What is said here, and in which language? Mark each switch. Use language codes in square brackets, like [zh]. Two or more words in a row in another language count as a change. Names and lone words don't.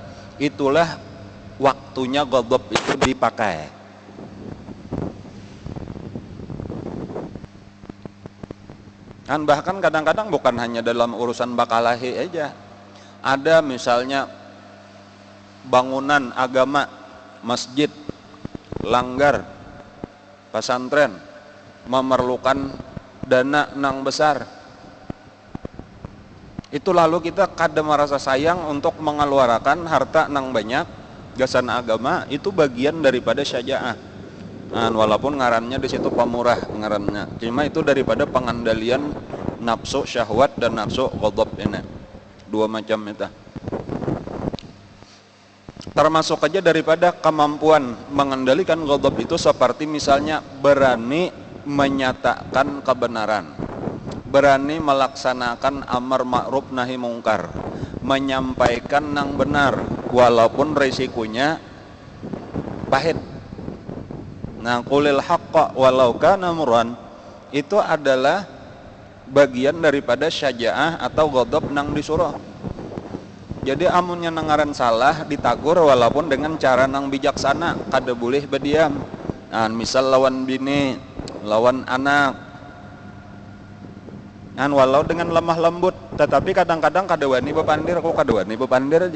[bjn] Itulah waktunya ghadab itu dipakai. Kan bahkan kadang-kadang bukan hanya dalam urusan bakalahi aja. Ada misalnya bangunan agama, masjid, langgar, pesantren memerlukan dana nang besar. Itu lalu kita kada merasa sayang untuk mengeluarkan harta nang banyak gasan agama, itu bagian daripada syaja'ah. Nah, walaupun ngarannya di situ pemurah ngarannya, cuma itu daripada pengendalian nafsu syahwat dan nafsu ghadab ini. Dua macam itu. Termasuk aja daripada kemampuan mengendalikan ghadab itu seperti misalnya berani menyatakan kebenaran, berani melaksanakan amar ma'ruf nahi mungkar, menyampaikan yang benar walaupun risikonya pahit. Nah, [ar] قل الحق ولو كان مرا, [bjn] itu adalah bagian daripada syaja'ah atau ghadab nang disuruh. Jadi amunnya nangaran salah ditagur walaupun dengan cara nang bijaksana, kada boleh berdiam. Nah, misal lawan bini, lawan anak, kan walau dengan lemah lembut, tetapi kadang-kadang kada wani bepandir, kok kada wani bepandir aja.